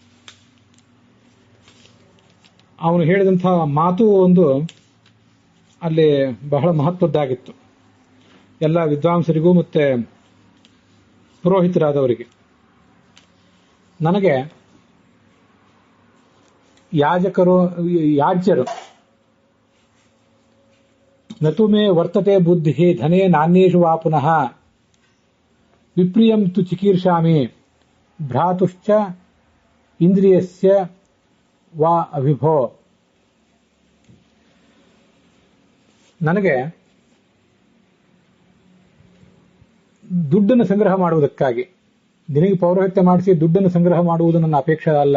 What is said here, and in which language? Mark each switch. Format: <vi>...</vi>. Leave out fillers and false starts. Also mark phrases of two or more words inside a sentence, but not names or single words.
<kn>ಅವನು ಹೇಳಿದಂತಹ ಮಾತು ಒಂದು ಅಲ್ಲಿ ಬಹಳ ಮಹತ್ವದ್ದಾಗಿತ್ತು ಎಲ್ಲ ವಿದ್ವಾಂಸರಿಗೂ ಮತ್ತೆ ಪುರೋಹಿತರಾದವರಿಗೆ. ನನಗೆ ಯಾಜ್ಯರು</kn> <sa>ನತು ಮೇ ವರ್ತತೆ ಬುದ್ಧಿ ಧನೇ ನಾನ್ಯೇಷು ವಾ ಪುನಃ ವಿಪ್ರಿಯಂ ತು ಚಿಕೀರ್ಷಾಮಿ ಭ್ರಾತುಶ್ಚ ಇಂದ್ರಿಯಸ್ಯ ವಾ ಅವಿಭೋ.</sa> <kn>ನನಗೆ ದುಡ್ಡನ್ನು ಸಂಗ್ರಹ ಮಾಡುವುದಕ್ಕಾಗಿ, ನಿನಗೆ ಪೌರೋಹಿತ್ಯ ಮಾಡಿಸಿ ದುಡ್ಡನ್ನು ಸಂಗ್ರಹ ಮಾಡುವುದು ನನ್ನ ಅಪೇಕ್ಷೆ ಅಲ್ಲ.</kn>